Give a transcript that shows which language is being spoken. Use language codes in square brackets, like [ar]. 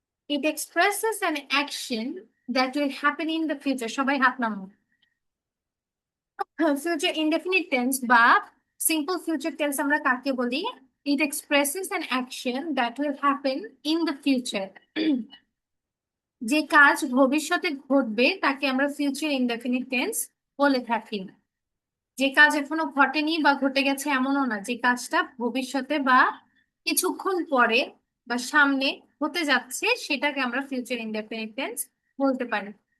[en] It expresses an action that will happen in the future. [bn] সবাই হাত নামাও। Future indefinite tense বা simple future tense আমরা কাকে বলি? [en] It expresses an action that will happen in the future. [bn] যে কাজ ভবিষ্যতে ঘটবে তাকে আমরা ফিউচার ইনডেফিনিট টেন্স বলে থাকি। যে কাজ এখনো ঘটেনি বা ঘটে গেছে এমনও না, যে কাজটা ভবিষ্যতে বা কিছুক্ষণ পরে বা সামনে হতে যাচ্ছে, সেটাকে আমরা ফিউচার ইনডেফিনিট টেন্স বলতে পারি।